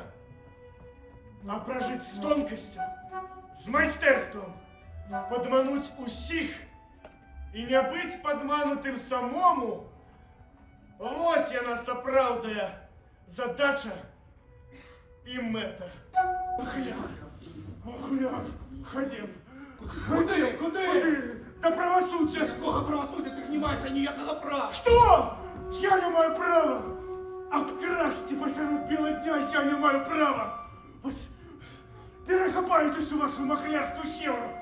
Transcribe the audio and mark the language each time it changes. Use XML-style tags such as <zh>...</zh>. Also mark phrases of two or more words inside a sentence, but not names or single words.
<be>А пражыць з тонкасцю, з майстэрствам, падмануць усіх і не быць падманутым самому. Вось яна сапраўдная задача і мэта. Ахляк, хадзім.</be> <uk>Куди? Да правосуддя. Якого правосуддя? Ти ж не маєш ніякого права. Что? Я не маю права. Обкрасти посеред біла дня я не маю права. Ось перехапаєтесь у вашу махлярську щелу.</uk>